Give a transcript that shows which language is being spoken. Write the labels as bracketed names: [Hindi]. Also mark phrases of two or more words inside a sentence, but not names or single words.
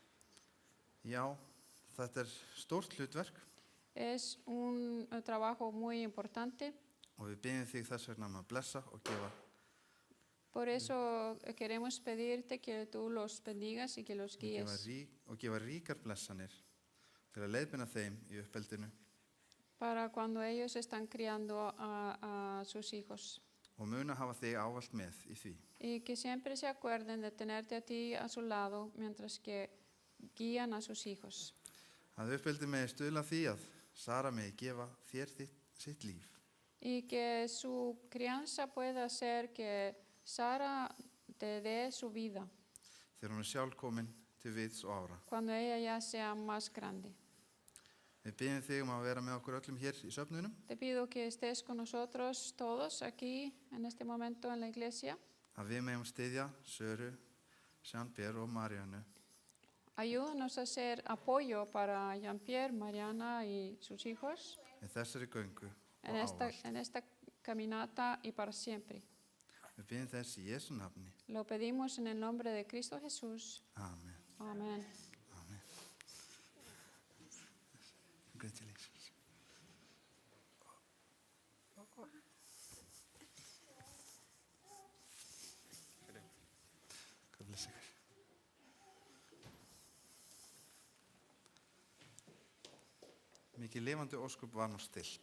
[Icelandic] Já, þetta stórt hlutverk [Spanish] Es un trabajo muy importante. [Icelandic] og við biðjum þig þess vegna að blessa og gefa. [Spanish] Por eso queremos pedirte que tú los bendigas y que los guíes [Icelandic] Og gefa ríkar blessanir til að leiðbeina þeim í uppeldinu [Spanish] para cuando ellos están criando a sus hijos. [Icelandic] og muna hafa þig ávallt með í því. [Spanish] Y que siempre se acuerden de tenerte a ti a su lado mientras que guían a sus hijos. [Icelandic] Að uppeldi megi stuðla að því að Sara megi gefa þér sitt líf [Spanish] Y que su crianza pueda hacer que Sara te dé su vida [Icelandic] þegar hún sjálf komin til vits og ára. [Spanish] cuando ella ya sea más grande. [Icelandic] Við biðjum þig að vera með okkur öllum hér í söfnunum, [Spanish] Te pido que estés con nosotros todos aquí en este momento en la iglesia. [Icelandic] að við megum styðja Söru, Jean-Pierre og Mariannu [Spanish] Ayúdanos a hacer apoyo para Jean-Pierre, Mariana y sus hijos [Icelandic] í þessari göngu og [Spanish] en esta caminata y para siempre. [Icelandic] Við biðjum þess í Jesú nafni. [Spanish] Lo pedimos en el nombre de Cristo Jesús. [Icelandic] Amen. [Spanish] Amén. [English] Amen. Congratulations. God bless ykkur. [Icelandic] Mikið lifandi ósköp var nú stillt.